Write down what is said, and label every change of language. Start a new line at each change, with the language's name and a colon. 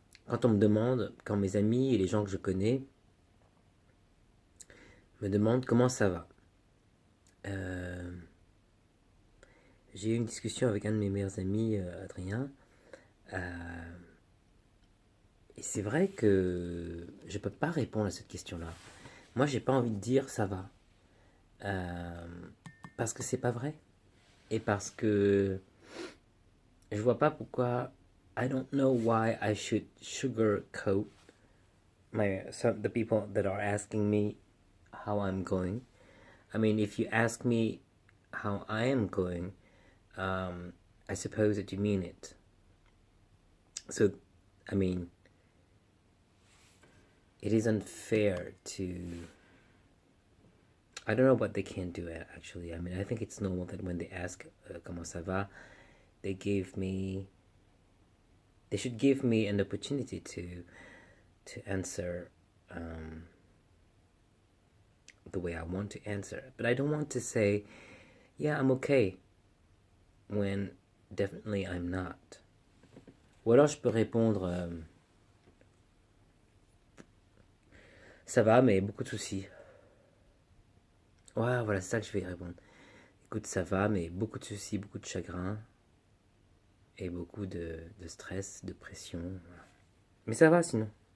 French: Quand on me demande, quand mes amis et les gens que je connais me demandent comment ça va, euh, j'ai eu une discussion avec un de mes meilleurs amis, Adrien, euh, et c'est vrai que je peux pas répondre à cette question-là. Moi, j'ai pas envie de dire ça va, euh, parce que c'est pas vrai, et parce que je vois pas pourquoi.
English: I don't know why I should sugarcoat the people that are asking me how I'm going. I mean, if you ask me how I am going, um, I suppose that you mean it. So, I mean, it is unfair to. I don't know what they can do actually. I mean, I think it's normal that when they ask
French: comment ça va,
English: they give me. They should give me an opportunity to answer the way I want to answer. But I don't want to say, yeah, I'm okay, when definitely I'm not.
French: Ou alors je peux répondre, ça va, mais beaucoup de soucis. Ouais, voilà, c'est ça que je vais répondre. Écoute, ça va, mais beaucoup de soucis, beaucoup de chagrin et beaucoup de stress, de pression. Voilà. Mais ça va sinon.